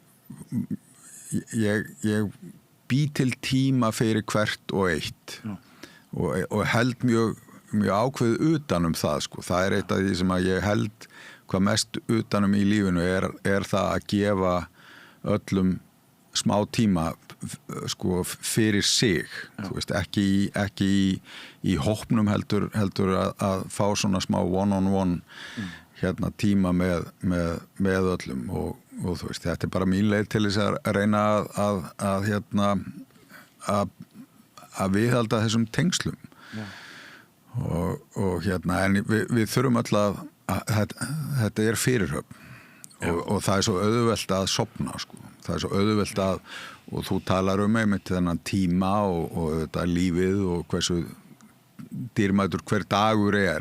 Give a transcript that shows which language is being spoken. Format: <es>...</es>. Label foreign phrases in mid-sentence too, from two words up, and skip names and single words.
<is>ég bý til tíma fyrir hvert og eitt og held mjög ákveð utanum það sko, það er eitt af því sem að ég held hvað mest utanum í lífinu er það að gefa öllum smá tíma sko fyrir sig þú veist, ekki í hópnum heldur að fá svona smá</is> <en>one-on-one</en> <is>tíma með öllum og þú veist, þetta er bara mín leið til þess að reyna að viðhalda þessum tengslum og en við þurfum öll að þetta er fyrirhöfn og það er svo auðvelt að sofna sko, það er svo auðvelt að og þú talar einmitt þennan tíma og þetta lífið og hversu dýrmætur hver dagur er.</is>